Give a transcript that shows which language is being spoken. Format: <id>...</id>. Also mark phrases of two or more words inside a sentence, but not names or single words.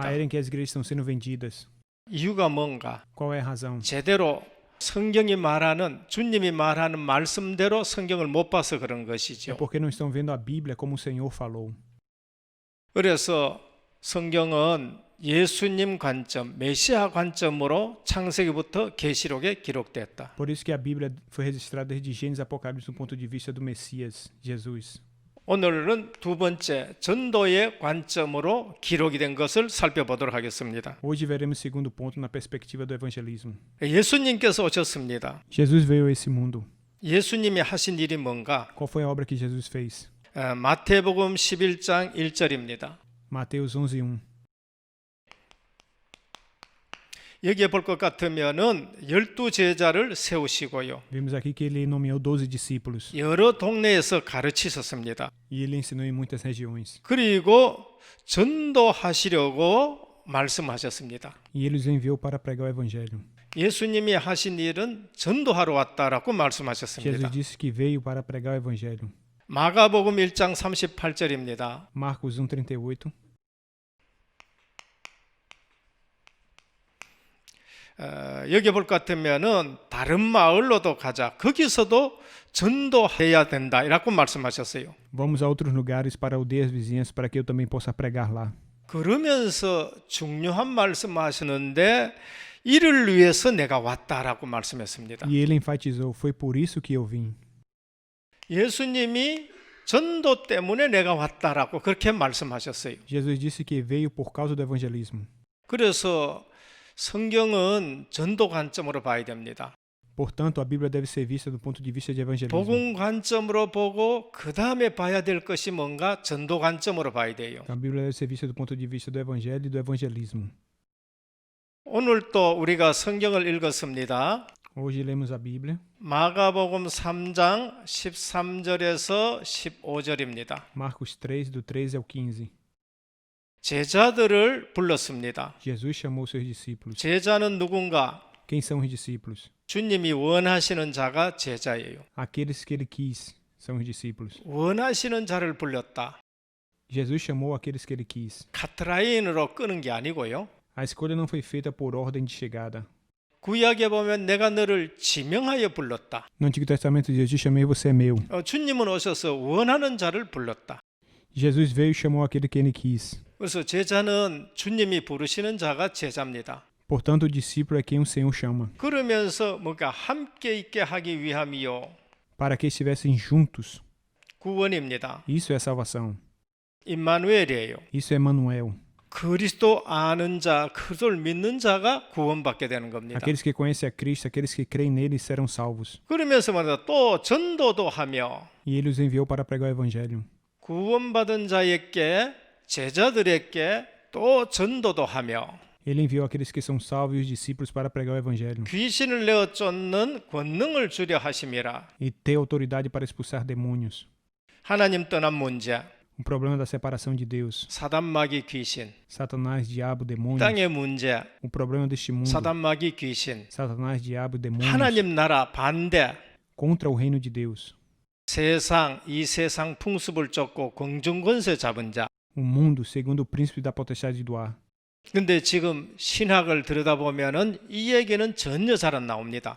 <pt>A era em que as igrejas estão sendo vendidas.</pt> <ko>이유가 뭔가?</ko> <pt>Qual é a razão?</pt> <ko>제대로 성경이 말하는 주님이 말하는 말씀대로 성경을 못 봐서 그런</ko> <pt>É</pt> <ko>것이죠.</ko> <pt>porque não estão vendo a Bíblia como o Senhor falou.</pt> <ko>그래서 성경은 예수님 관점, 메시아 관점으로 창세기부터 계시록에 기록됐다.</ko> <pt>Por isso que a Bíblia foi registrada desde Gênesis e Apocalipse do ponto de vista do Messias, Jesus.</pt> <ko>오늘은 두 번째 전도의 관점으로 기록이 된 것을 살펴보도록 하겠습니다.</ko> <pt>Hoje veremos o segundo ponto na perspectiva do evangelismo.</pt> <ko>예수님께서 오셨습니다.</ko> <pt>Jesus veio a esse mundo.</pt> <ko>예수님이 하신 일이 뭔가?</ko> <pt>Qual foi a obra que Jesus fez?</pt> <ko>마태복음 11장 1절입니다.</ko> <pt>Mateus 11:1.</pt> <ko>여기에 볼 것 같으면은 12제자를 세우시고요.</ko> <pt>Vemos aqui que ele nomeou 12 discípulos</pt> <ko>여러 동네에서 가르치셨습니다.</ko> <pt>e ele ensinou em muitas regiões.</pt> <ko>그리고 전도하시려고 말씀하셨습니다.</ko> <pt>E ele os enviou para pregar o evangelho.</pt> <ko>예수님이 하신 일은 전도하러 왔다라고 말씀하셨습니다.</ko> <pt>Jesus disse que veio para pregar o evangelho.</pt> <ko>마가복음 1장 38절입니다.</ko> <pt>Marcos 1:38.</pt> <ko>여기 볼 것 같으면은 다른 마을로도 가자. 거기서도 전도해야 된다. 이라고 말씀하셨어요.</ko> <pt>Vamos a outros lugares para aldeias vizinhas para que eu também possa pregar lá.</pt> <ko>그러면서 중요한 말씀하시는데 이를 위해서 내가 왔다라고 말씀했습니다.</ko> <pt>E ele enfatizou: foi por isso que eu vim.</pt> <ko>예수님이 전도 때문에 내가 왔다라고 그렇게 말씀하셨어요.</ko> <pt>Jesus disse que veio por causa do evangelismo.</pt> <ko>그래서 성경은 전도 관점으로 봐야 됩니다.</ko> <pt>Portanto, a Bíblia deve ser vista do ponto de vista de evangelismo.</pt> <ko>복음 관점으로 보고 그 다음에 봐야 될 것이 뭔가 전도 관점으로 봐야 돼요.</ko> <pt>A Bíblia deve ser vista do ponto de vista do evangelho e do evangelismo.</pt> <ko>오늘 또 우리가 성경을 읽었습니다.</ko> <pt>Hoje lemos a Bíblia,</pt> <ko>마가복음 3장 13절에서 15절입니다.</ko> <pt>Marcos 3, do 13 ao 15.</pt> <ko>제자들을 불렀습니다.</ko> <pt>Jesus chamou seus discípulos.</pt> <ko>제자는 누군가?</ko> <pt>Quem são os discípulos?</pt> <ko>주님이 원하시는 자가 제자예요.</ko> <pt>Aqueles que ele quis são os discípulos.</pt> <ko>원하시는 자를 불렀다.</ko> <pt>Jesus chamou aqueles que ele quis.</pt> <ko>카트라인으로 끄는 게 아니고요.</ko> <pt>A escolha não foi feita por ordem de chegada.</pt> <ko>구약에 보면 내가 너를 지명하여 불렀다.</ko> <pt>No Antigo Testamento diz: eu te chamei, você é meu.</pt> <ko>주님은 오셔서 원하는 자를 불렀다.</ko> <pt>Jesus veio e chamou aquele que ele quis.</pt> <ko>그래서 제자는 주님이 부르시는 자가 제자입니다.</ko> <pt>Portanto, o discípulo é quem o Senhor chama,</pt> <ko>그러면서 뭔가 함께 있게 하기 위함이요.</ko> <pt>para que estivessem juntos.</pt> <ko>구원입니다.</ko> <pt>Isso é salvação.</pt> <ko>임마누엘이에요.</ko> <pt>Isso é Emmanuel.</pt> <ko>그리스도 아는 자, 그리스도를 믿는 자가 구원받게 되는 겁니다.</ko> <pt>Aqueles que conhecem a Cristo, aqueles que creem nele serão salvos.</pt> <ko>그러면서 말이다 또 전도도 하며</ko> <pt>E ele os enviou para pregar o evangelho.</pt> <ko>구원받은 자에게 제자들에게 또 전도도 하며</ko> <pt>Ele enviou aqueles que são salvos e os discípulos para pregar o evangelho.</pt> <ko>귀신을 내어 쫓는 권능을 주려 하심이라.</ko> <pt>E ter autoridade para expulsar demônios.</pt> <ko>하나님 떠난 문제,</ko> <pt>O problema da separação de Deus.</pt> <ko>사단 마귀 귀신,</ko> <pt>Satanás, diabo, demônios.</pt> <ko>땅의 문제,</ko> <pt>O problema deste mundo.</pt> <ko>사단 마귀 귀신,</ko> <pt>Satanás, diabo, demônios.</pt> <ko>하나님 나라 반대,</ko> <pt>Contra o reino de Deus.</pt> <ko>세상, 이 세상 풍습을 쫓고 공중권세 잡은 자.</ko> <pt>O mundo, segundo o príncipe da potestade do ar.</pt> <ko>근데 지금 신학을 들여다보면은 이 얘기는 전혀 잘 안 나옵니다.</ko>